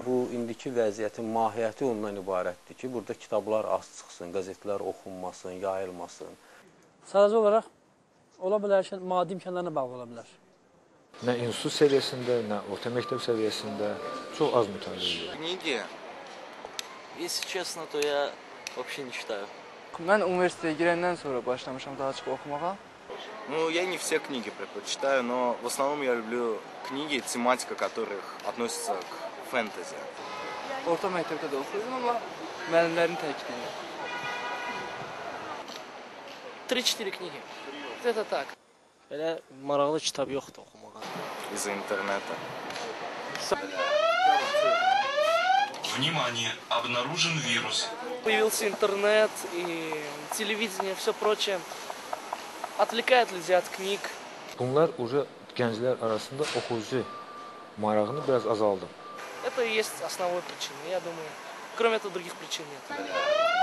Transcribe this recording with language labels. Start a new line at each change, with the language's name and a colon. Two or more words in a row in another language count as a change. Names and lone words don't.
Azerbaijani: Bu indiki vəziyyətin mahiyyəti ondan ibarətdir ki, burada kitablar az çıxsın, qəzetlər oxunmasın, yayılmasın. Sadəcə olaraq ola bilər ki, maddi imkanlarına bağlı ola bilər. Nə institut səviyyəsində, nə orta məktəb səviyyəsində çox az mütaliə edir.
Russian: Книги, если честно, то я вообще не читаю.
Azerbaijani: Mən universitetə girəndən sonra başlamışam daha çox oxumağa.
Russian: Ну, я не все книги предпочитаю, но в основном я люблю книги, тематика которых относится к фэнтези.
Azerbaijani: Orta məktəbdə də oxuyurdum, amma müəllimlərin təkliyi.
Russian: 3-4 книги. Это так.
Azerbaijani: Belə maraqlı kitab yoxdur oxumağa.
Russian: Из-за интернета. Внимание! Обнаружен вирус. Появился интернет и телевидение, все прочее. Отвлекает людей от книг.
Azerbaijani: Bunlar уже gənclər arasında oxucu marağını biraz azaldı.
Russian: Это и есть основной причиной, я думаю. Кроме этого, других причин нет.